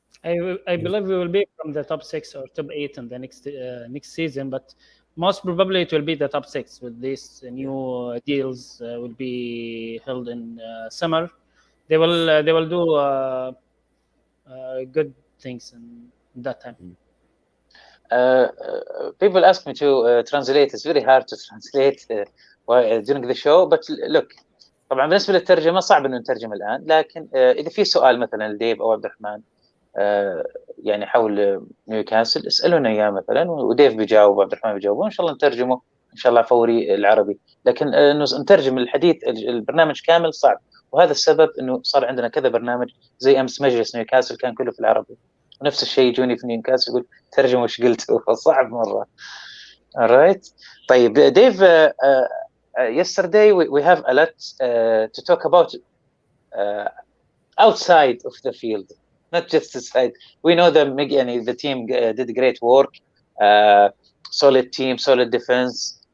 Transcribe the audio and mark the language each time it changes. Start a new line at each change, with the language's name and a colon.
English: I believe we will be from the top 6 or top 8 in the next season, but most probably it will be the top 6 with these new deals will be held in summer. They will do good things in that time. People ask me to translate. It's very hard to translate during the show, but look,
Arabic: طبعا بالنسبه للترجمه صعب انه نترجم الان، لكن اذا في سؤال مثلا لديف او عبد الرحمن يعني حول نيوكاسل اسالونا اياه مثلا، وديف بيجاوب وعبد الرحمن بيجاوب، وان شاء الله نترجمه ان شاء الله فوري العربي. لكن انه نترجم الحديث البرنامج كامل صعب، وهذا السبب انه صار عندنا كذا برنامج. زي امس مجلس نيوكاسل كان كله في العربي، ونفس الشيء يجوني في نيوكاسل يقول ترجم وش قلت فصعب مره.
English: alright.
Arabic: طيب
English: Dave, yesterday we have a lot to talk about outside of the field, not just inside. We know that the team did great work, solid team, solid defense.